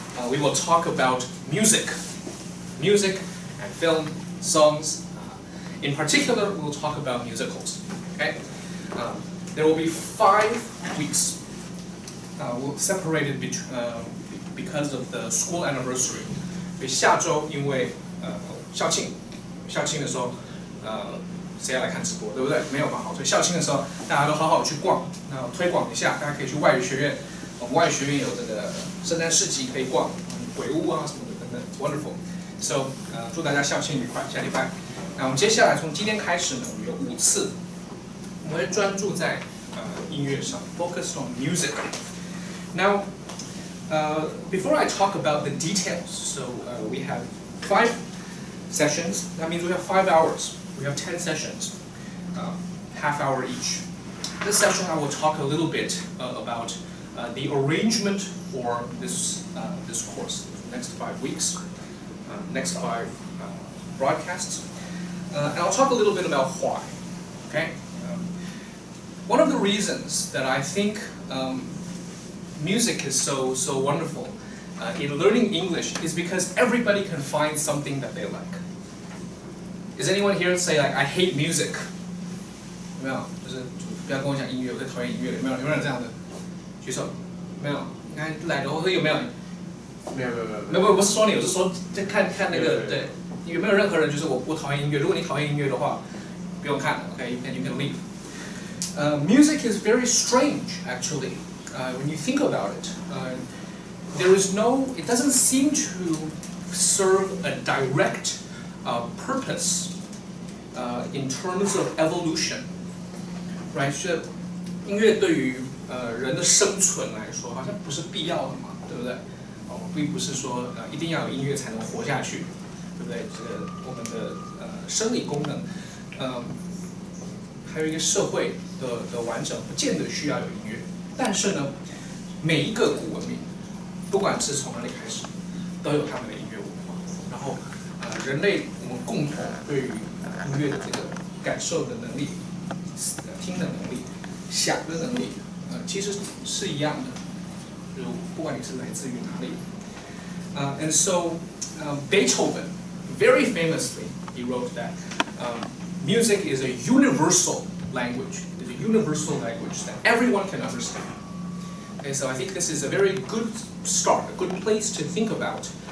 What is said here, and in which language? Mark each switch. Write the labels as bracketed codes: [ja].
[en] We will talk about music and film, songs. In particular, we will talk about musicals. Okay? There will be 5 weeks. We'll separate it because of the school anniversary. [zh] 所以下周因为校庆的时候，谁要来看直播，对不对？没有嘛，好，所以校庆的时候大家都好好去逛，那推广一下，大家可以去外语学院。我们外语学院有这个圣诞市集可以逛，鬼屋啊什么的等等 ， [en] wonderful. [zh] So 祝大家校庆愉快，下礼拜。那我们接下来从今天开始呢，我们有5次，我们会专注在音乐上 ， [en] focus on music. Now, before I talk about the details, so we have 5 sessions. That means we have 5 hours. We have 10 sessions, half hour each. This session I will talk a little bit about the arrangement for this course, next 5 weeks, next 5 broadcasts. And I'll talk a little bit about why. Okay? One of the reasons that I think music is so wonderful in learning English is because everybody can find something that they like. Is anyone here say like I hate music? [zh] 有没有？就是不要跟我讲音乐，我最讨厌音乐了。有没有人这样的？举手。没有。你看来的，我说有没有？没有，不是说你，我是说在看那个对，有没有任何人就是我讨厌音乐？如果你讨厌音乐的话，不用看 ， [en] OK， and you can leave. Music is very strange, actually, when you think about it. It doesn't seem to serve a direct purpose in terms of evolution, right? [zh] 是音乐对于人的生存来说，好像不是必要的嘛，对不对？并不是说一定要有音乐才能活下去，对不对？这个我们的生理功能，还有一个社会的完整，不见得需要有音乐。但是呢，每一个古文明，不管是从哪里开始，都有他们的音乐文化。然后人类我们共同对于音乐的这个感受的能力、听的能力、想的能力，其实是一样的。就不管你是来自于哪里。 [en] And so Beethoven, very famously, he wrote that music is a universal language. It's a universal language that everyone can understand. Okay, so I think this is a very good start, a good place to think about